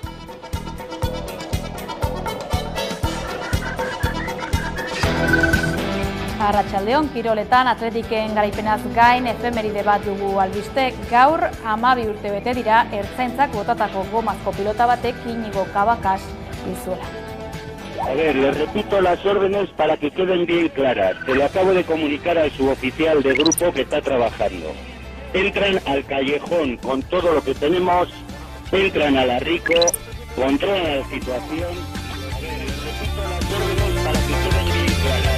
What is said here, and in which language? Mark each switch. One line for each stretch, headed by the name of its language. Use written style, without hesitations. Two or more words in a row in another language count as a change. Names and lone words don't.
Basque: Arratsaldeon kiroletan atletiken garaipenaz gain efemeride bat dugu albiste. Gaur 12 urte bete dira ertzaintzak botatako gomazko pilota batek Iñigo Cabacas izuela.
Spanish: A ver, les repito las órdenes para que queden bien claras. Se lo acabo de comunicar al suboficial de grupo que está trabajando. Entran al callejón con todo lo que tenemos, entran a la Rico, controlan la situación. A ver, les repito las órdenes para que queden bien claras.